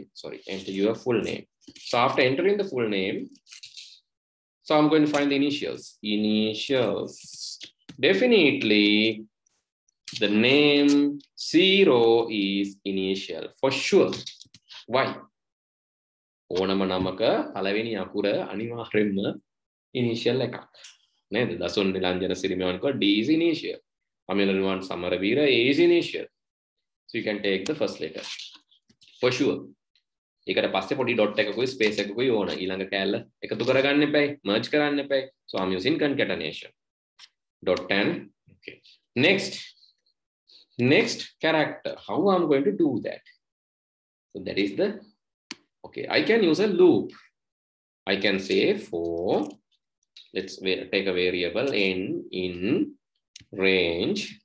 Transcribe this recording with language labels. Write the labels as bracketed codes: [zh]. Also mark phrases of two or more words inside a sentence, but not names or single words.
[en] Enter your full name. So after entering the full name, so I'm going to find the initials. Initials. Definitely, the name 0 is initial for sure. Why? [si] ඕනම නමක පළවෙනි අකුර අනිවාර්යෙන්ම initial එකක්. නේද? දසුන් නිලංජන සිරිමයන්ක [en] D is initial. [si] අමිලනුවන් සමරවීර [en] A is initial. So you can take the first letter for sure. [si] ඒකට පස්සේ පොඩි dot එකකුයි space එකකුයි ඕන. ඊළඟ කැලල එකතු කරගන්න එපයි, merge කරන්න එපයි. [en] So I'm using concatenation. Dot and okay. Next character. How I'm going to do that? So that is the, okay, I can use a loop. I can say for, let's take a variable n in range.